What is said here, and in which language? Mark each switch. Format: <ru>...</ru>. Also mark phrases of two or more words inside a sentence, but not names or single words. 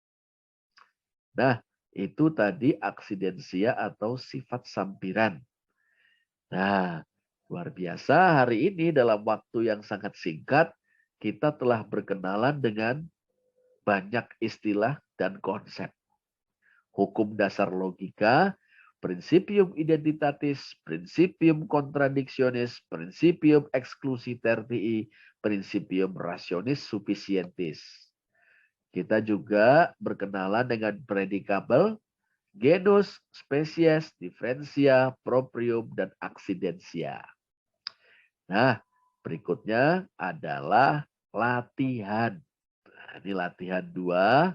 <id>Nah, itu tadi aksidensia atau sifat sampiran. Nah, luar biasa hari ini dalam waktu yang sangat singkat, kita telah berkenalan dengan banyak istilah dan konsep. Hukum dasar logika,</id> <la>principium identitatis, principium contradictionis, principium exclusi tertii, principium rationis sufficientis.</la> <id>Kita juga berkenalan dengan predicable, genus, spesies, diferensia, proprium, dan aksidensia. Nah, berikutnya adalah latihan. Nah, ini latihan 2.</id>